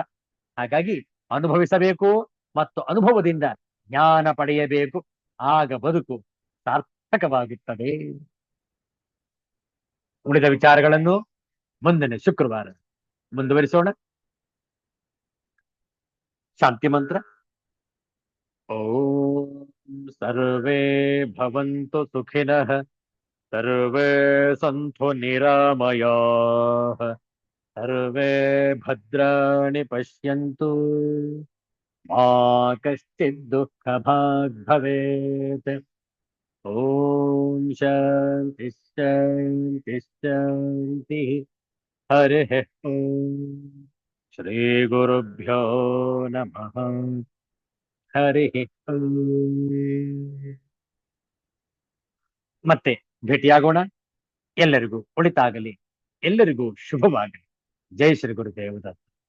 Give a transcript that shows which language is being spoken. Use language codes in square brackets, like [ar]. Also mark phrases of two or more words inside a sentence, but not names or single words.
[kn] ಹಾಗಾಗಿ ಅನುಭವಿಸಬೇಕು ಮತ್ತು ಅನುಭವದಿಂದ ಜ್ಞಾನ ಪಡೆಯಬೇಕು. ಆಗ ಬದುಕು ಸಾರ್ಥಕವಾಗುತ್ತದೆ. ಉಳಿದ ವಿಚಾರಗಳನ್ನು ಮುಂದಿನ ಶುಕ್ರವಾರ ಮುಂದುವರಿಸೋಣ. ಶಾಂತಿ ಮಂತ್ರ. [sa] ಓಂ ಸರ್ವೇ ಭವಂತು ಸುಖಿನಃ, ಸರ್ವೇ ಸಂತು ನಿರಾಮಯಾಃ, ಸರ್ವೇ ಭದ್ರಾಣಿ ಪಶ್ಯಂತು, ಮಾ ಕಶ್ಚಿತ್ ದುಃಖ ಭಾಗ್ ಭವೇತ್. ಓಂ ಶಾಂತಿ ಶಾಂತಿ ಶಾಂತಿ. ಹರಿಃ ಓಂ. ಶ್ರೀ ಗುರುಭ್ಯೋ ನಮಃ. ಹರಿಃ ಓಂ. [kn] ಮತ್ತೆ ಭೇಟಿಯಾಗೋಣ. ಎಲ್ಲರಿಗೂ ಒಳಿತಾಗಲಿ, ಎಲ್ಲರಿಗೂ ಶುಭವಾಗಲಿ. ಜೈ ಶ್ರೀ ಗುರುದೇವ ದತ್ತ.